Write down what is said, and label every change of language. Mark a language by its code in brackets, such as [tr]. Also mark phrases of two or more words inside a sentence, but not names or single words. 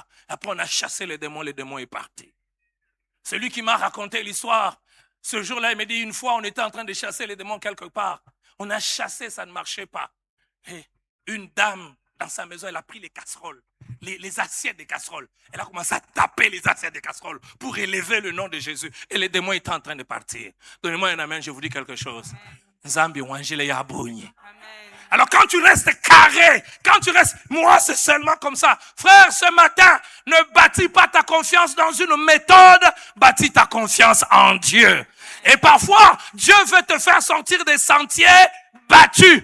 [fr] Après, on a chassé les démons est parti. Celui qui m'a raconté l'histoire, ce jour-là, il me dit, une fois, on était en train de chasser les démons quelque part. On a chassé, ça ne marchait pas. Et une dame dans sa maison, elle a pris les casseroles, les assiettes des casseroles. Elle a commencé à taper les assiettes des casseroles pour élever le nom de Jésus. Et les démons étaient en train de partir. Donnez-moi un amen, je vous dis quelque chose. Zambi wangile ya bonye. Amen. Alors quand tu restes carré, quand tu restes, moi c'est seulement comme ça. Frère, ce matin, ne bâtis pas ta confiance dans une méthode, bâtis ta confiance en Dieu. Et parfois, Dieu veut te faire sortir des sentiers battus.